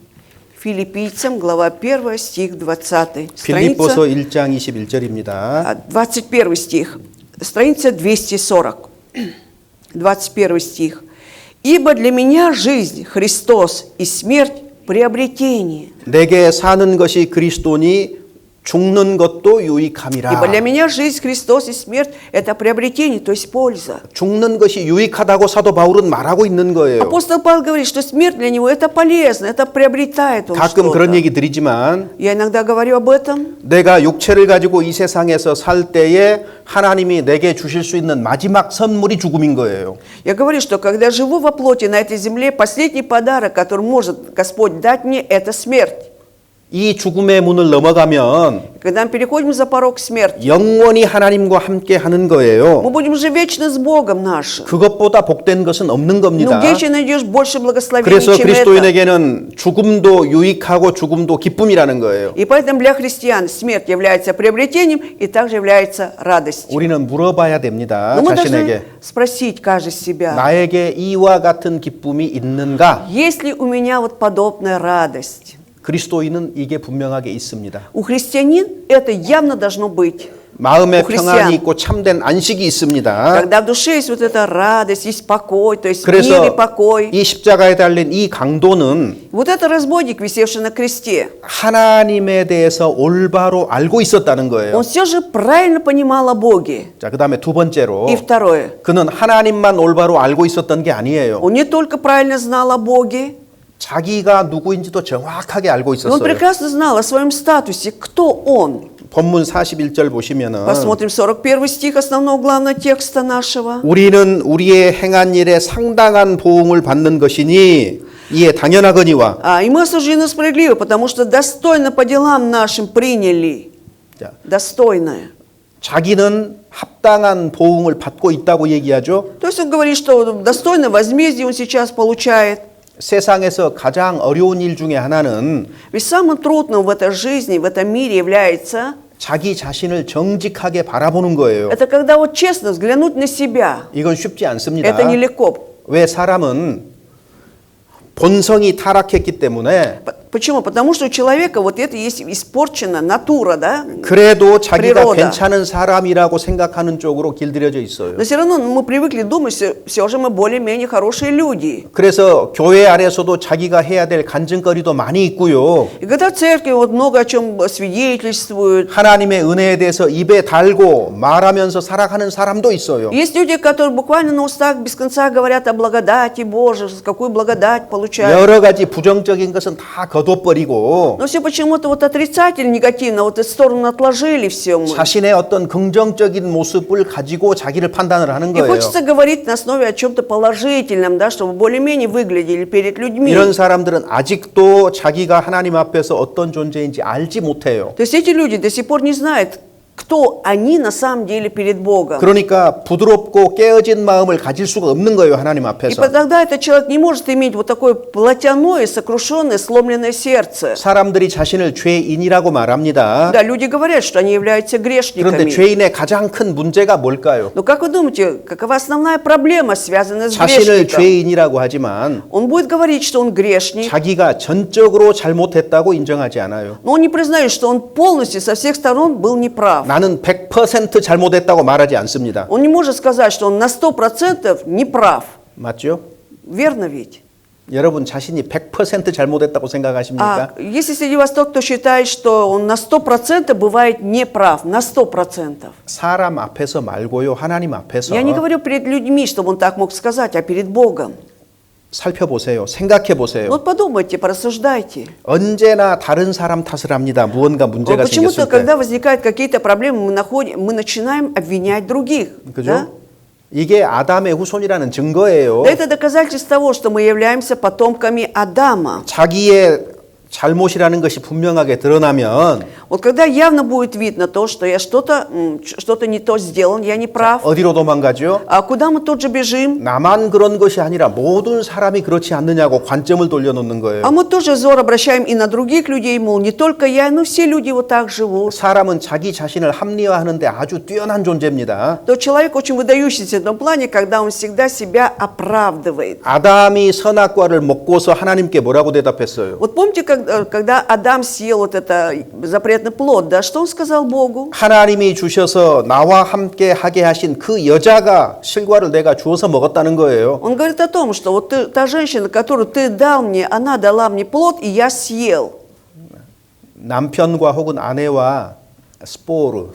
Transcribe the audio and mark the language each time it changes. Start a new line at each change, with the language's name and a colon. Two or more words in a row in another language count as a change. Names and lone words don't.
Russian: Филиппийцам, глава 1, стих 20.
Korean: 빌립보서
Russian: Страница
Korean: 1장 21절입니다.
Russian: 21 стих. Страница 240. 21 стих. «Ибо для меня жизнь Христос и смерть приобретение».
Korean: 내게 사는 것이 그리스도니 죽는 것도 유익함이라.
Russian: Ибо для меня жизнь Христос и смерть – это приобретение, то есть польза.
Korean: 죽는 것이 유익하다고 사도 바울은 말하고 있는 거예요.
Russian: Апостол Павел говорит, что смерть для него – это полезно, это приобретает он
Korean: 가끔 그런
Russian: что-то.
Korean: 얘기 드리지만
Russian: Я иногда говорю об этом.
Korean: 내가 육체를 가지고 이 세상에서 살 때에 하나님이 내게 주실 수 있는 마지막 선물이 죽음인 거예요.
Russian: Я говорю, что когда живу во плоти на этой земле, последний подарок, который может Господь дать мне – это смерть.
Korean: 이 죽음의 문을 넘어가면
Russian: Когда мы переходим за порог смерти,
Korean: 영원히 하나님과 함께 하는 거예요.
Russian: мы будем же вечно с Богом нашим.
Korean: 그것보다 복된 것은 없는
Russian: Ну
Korean: 겁니다.
Russian: где еще найдешь больше благословений,
Korean: 그래서
Russian: чем это?
Korean: 그리스도인에게는 죽음도 유익하고 죽음도 기쁨이라는 거예요.
Russian: И поэтому для христиан смерть является приобретением и также является радостью.
Korean: 우리는 물어봐야 됩니다.
Russian: Но мы
Korean: 자신에게.
Russian: должны спросить каждый себя,
Korean: 나에게 이와 같은 기쁨이 있는가?
Russian: есть ли у меня вот подобная радость?
Korean: 그리스도인은 이게 분명하게 있습니다.
Russian: У христианин это явно должно быть.
Korean: 마음에
Russian: У христиан.
Korean: 평안이 있고 참된 안식이 있습니다.
Russian: Когда в душе есть вот эта радость, есть покой, то есть мир и
Korean: 그래서
Russian: покой.
Korean: 이 십자가에 달린 이 강도는
Russian: Вот это разбойник, висевший на кресте,
Korean: 하나님에 대해서 올바로 알고 있었다는 거예요.
Russian: он все же правильно понимал о Боге.
Korean: 자, 그다음에 두 번째로
Russian: И второе,
Korean: 그는 하나님만 올바로 알고 있었던 게 아니에요.
Russian: он не только правильно знал о Боге,
Korean: 자기가 누구인지도 정확하게 알고
Russian: но он
Korean: 있었어요.
Russian: прекрасно знал о своем статусе, кто он.
Korean: 본문 41절 보시면은
Russian: Посмотрим 41 стих основного главного текста нашего.
Korean: 우리는 우리의 행한 일에 상당한 보응을 받는 것이니 이에 당연하거니와.
Russian: И мы осуждены справедливо, потому что достойно по делам нашим приняли.
Korean: 자,
Russian: Достойное.
Korean: 자기는 합당한 보응을 받고 있다고 얘기하죠.
Russian: То есть он говорит, что достойное возмездие он сейчас получает.
Korean: 세상에서 가장 어려운 일 중에 하나는
Russian: Ведь самым трудным в этой жизни, в этом мире является,
Korean: 자기 자신을 정직하게 바라보는 거예요.
Russian: это когда вот честно взглянуть на себя.
Korean: 이건 쉽지 않습니다.
Russian: Это нелегко.
Korean: 왜 사람은 본성이 타락했기 때문에
Russian: Почему? Потому что у человека вот это есть испорчена натура, да?
Korean: 그래도 자기가
Russian: природа.
Korean: 괜찮은 사람이라고 생각하는 쪽으로 길들여져 있어요.
Russian: Но все равно мы привыкли думать, все же мы более-менее хорошие люди.
Korean: 그래서 교회 안에서도 자기가 해야 될 간증거리도 많이 있고요.
Russian: И когда в церкви вот много о чем свидетельствуют,
Korean: 하나님의 은혜에 대해서 입에 달고 말하면서 살아가는 사람도 있어요.
Russian: есть люди, которые буквально на устах без конца говорят о благодати Божией, какую благодать получают.
Korean: 여러 가지 부정적인 것은 다 거둬버리고
Russian: Но все почему-то вот отрицательно, негативно, вот эту сторону отложили все мы.
Korean: 자신의 어떤 긍정적인 모습을 가지고 자기를 판단을 하는
Russian: И
Korean: 거예요.
Russian: хочется говорить на основе о чем-то положительном, да, чтобы более-менее выглядели перед людьми.
Korean: 이런 사람들은 아직도 자기가 하나님 앞에서 어떤 존재인지 알지 못해요.
Russian: То есть эти люди до сих пор не знают, кто они на самом деле перед Богом.
Korean: 그러니까 부드럽고 깨어진 마음을 가질 수가 없는 거예요, 하나님
Russian: И
Korean: 앞에서.
Russian: тогда этот человек не может иметь вот такое плотяное, сокрушенное, сломленное сердце.
Korean: 사람들이 자신을 죄인이라고 말합니다.
Russian: Да, люди говорят, что они являются
Korean: 그런데
Russian: грешниками.
Korean: 죄인의 가장 큰 문제가 뭘까요?
Russian: Но как вы думаете, какова основная проблема, связанная с
Korean: 자신을
Russian: грешником?
Korean: 죄인이라고 하지만
Russian: Он будет говорить, что он грешник,
Korean: 자기가 전적으로 잘못했다고 인정하지 않아요.
Russian: но он не признает, что он полностью со всех сторон был неправ.
Korean: 나는 100% 잘못했다고 말하지 않습니다.
Russian: Он не может сказать, что он на 100% неправ.
Korean: 맞죠?
Russian: Верно ведь?
Korean: 여러분 자신이 100% 잘못했다고 생각하십니까?
Russian: Если среди вас тот, кто считает, что он на 100% бывает неправ, на 100%.
Korean: 사람 앞에서 말고요, 하나님 앞에서
Russian: Я не говорю перед людьми, чтобы он так мог сказать, а перед Богом.
Korean: 살펴보세요. 생각해 보세요.
Russian: Вот подумайте, порассуждайте.
Korean: 언제나 다른 사람 탓을 합니다. 무언가 문제가
Russian: Почему-то,
Korean: 생겼을 때.
Russian: когда возникают какие-то проблемы, мы начинаем обвинять других.
Korean: 그죠?
Russian: Да?
Korean: 이게 아담의 후손이라는 증거예요.
Russian: Это доказательство того, что мы являемся потомками Адама.
Korean: 자기의 잘못이라는 것이 분명하게 드러나면
Russian: Вот когда явно будет видно то, что я что-то не то сделал, я не прав,
Korean: 어디로 도망가죠?
Russian: а куда мы тут же бежим?
Korean: 나만 그런 것이 아니라 모든 사람이 그렇지 않느냐고 관점을 돌려놓는 거예요.
Russian: А мы тоже взор обращаем и на других людей, мол, не только я, но все люди вот так живут.
Korean: 사람은 자기 자신을 합리화하는데 아주 뛰어난 존재입니다.
Russian: То человек очень выдающийся в этом плане, когда он всегда себя оправдывает.
Korean: 아담이 선악과를 먹고서 하나님께 뭐라고 대답했어요?
Russian: Вот помните, когда Адам съел вот это запретный плод, да, что он сказал Богу?
Korean: 하나님이 주셔서 나와 함께 하게 하신 그 여자가 실과를 내가 주어서 먹었다는 거예요.
Russian: Он говорит о том, что вот та женщина, которую ты дал мне, она дала мне плод, и я съел.
Korean: 남편과 혹은 아내와 스포르,